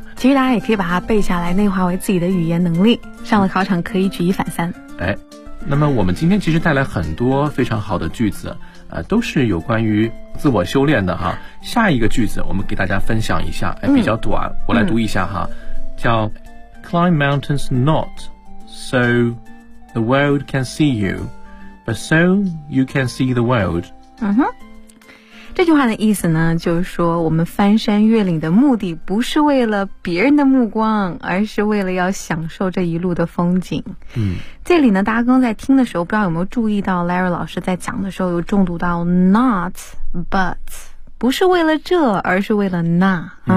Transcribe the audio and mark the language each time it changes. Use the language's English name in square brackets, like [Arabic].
[Chinese] 其实大家也可以把它背下来，内化为自己的语言能力，上了考场可以举一反三。哎，那么我们今天其实带来很多非常好的句子，都是有关于自我修炼的哈。下一个句子我们给大家分享一下，哎，比较短，我来读一下哈。叫 [English] climb mountains not so the world can see you, but so you can see the world. [Chinese] 这句话的意思呢，就是说我们翻山越岭的目的不是为了别人的目光，而是为了要享受这一路的风景。这里呢，大家刚在听的时候，不知道有没有注意到 Larry 老师在讲的时候有重读到 not but，不是为了这，而是为了那。